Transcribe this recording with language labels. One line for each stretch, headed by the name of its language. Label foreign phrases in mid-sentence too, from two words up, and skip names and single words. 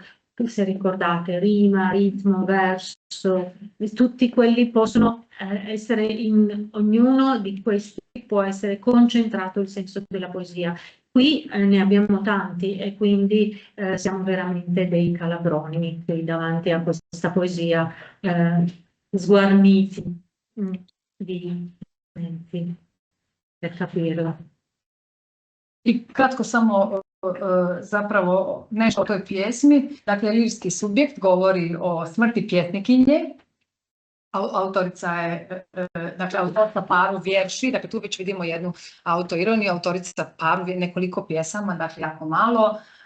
Italian: Se ricordate, rima, ritmo, verso, tutti quelli possono essere, in ognuno di questi può essere concentrato il senso della poesia. Qui ne abbiamo tanti e quindi siamo veramente dei calabroni qui davanti a questa poesia sguarniti di momenti per capirla.
Croatian: I kratko samo zapravo nešto o toj pjesmi. Dakle, lirski subjekt govori o smrti pjesnikinje. Autorica je, dakle, autorica
Polish: paru vjerši,
Croatian: dakle tu već vidimo jednu autoironiju, autorica paru nekoliko pjesama, dakle jako malo.